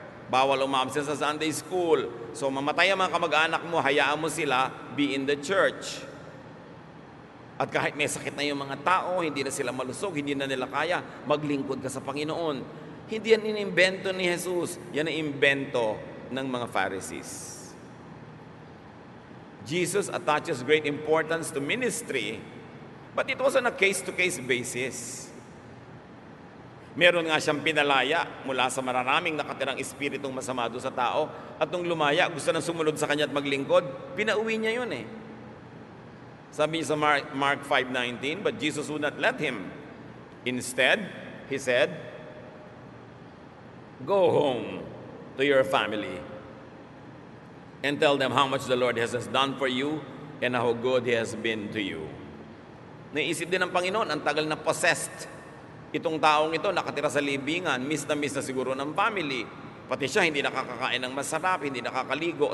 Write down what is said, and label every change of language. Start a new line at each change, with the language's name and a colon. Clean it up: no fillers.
Filipino: Bawal umabsent sa Sunday school. So mamatay ang mga kamag-anak mo, hayaan mo sila
English: be in the church.
Filipino: At kahit may sakit na yung mga tao, hindi na sila malusog, hindi na nila kaya, maglingkod ka sa Panginoon. Hindi yan inimbento ni Jesus. Yan ang imbento ng mga Pharisees.
English: Jesus attaches great importance to ministry, but it was on a case-to-case basis.
Filipino: Meron nga siyang pinalaya mula sa mararaming nakatirang espiritong masama doon sa tao, at nung lumaya, gusto nang sumunod sa kanya at maglingkod, pinauwi niya yun eh. Sabi niya sa
English: Mark 5:19, but Jesus would not let him. Instead, he said, go home to your family and tell them how much the Lord has done for you and how good He has been to you.
Filipino: Naisip din ng Panginoon, ang tagal na possessed itong taong ito, nakatira sa libingan, miss na siguro ng family. Pati siya, hindi nakakakain ng masarap, hindi nakakaligo.